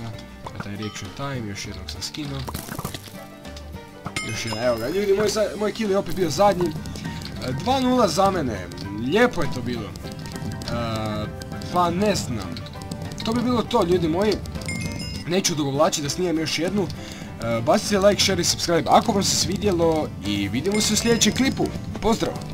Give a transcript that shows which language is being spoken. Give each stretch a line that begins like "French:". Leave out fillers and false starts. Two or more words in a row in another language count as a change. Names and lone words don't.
Croatian: Taj
English: reaction time,
Croatian: još jednog sam skinuo. Još jedan, evo ga, ljudi, moj kill je opet bio zadnji. 2-0 za mene, lijepo je to bilo. Pa ne znam. To bi bilo to, ljudi moji. Neću odugovlačiti da snimam još jednu. Bacite
English: like, share
Croatian: i subscribe ako vam se svidjelo i vidimo se u sljedećem klipu. Pozdrav!